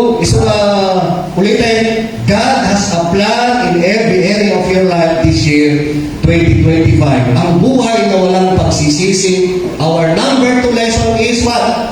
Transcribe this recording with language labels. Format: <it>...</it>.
<tl>Isang ulitin,</tl> <en>God has a plan in every area of your life this year, 2025.</en> <tl>Ang buhay na walang pagsisisi.</tl> <en>Our number 2 lesson is what?</en>